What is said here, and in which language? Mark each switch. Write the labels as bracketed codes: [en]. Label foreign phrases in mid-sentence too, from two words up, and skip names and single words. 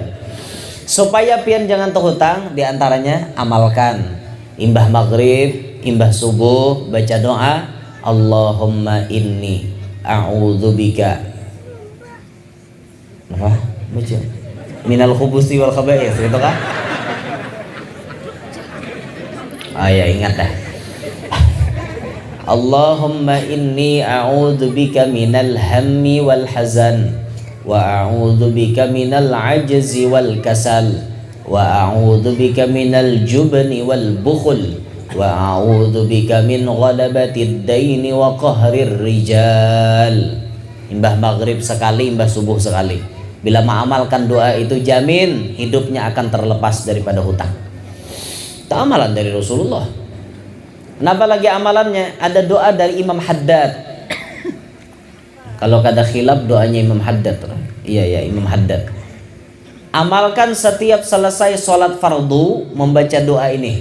[bjn] Supaya pian jangan tuh hutang, diantaranya amalkan imbah maghrib, imbah subuh baca doa, [ar] اللهم إني أعوذ بك [bjn] apa? [ar] Baca من الخبث والخبائث [id] gitu kan? [bjn] Ya ingat dah. [ar] اللهم إني أعوذ بك من الهم والحزن وأعوذ بك من العجز والكسل وأعوذ بك من الجبن والبخل وأعوذ بك من غلبة الدين وقهر الرجال. [bjn] Imbah maghrib sekali, imbah subuh sekali. [id] Bila mengamalkan doa itu, jamin hidupnya akan terlepas daripada hutang. Itu amalan dari Rasulullah. Kenapa lagi amalannya? [bjn] Ada doa dari Imam Haddad. Kalau kada khilaf doanya Imam Haddad. [id] Iya Imam Haddad. Amalkan setiap selesai sholat fardu membaca doa ini.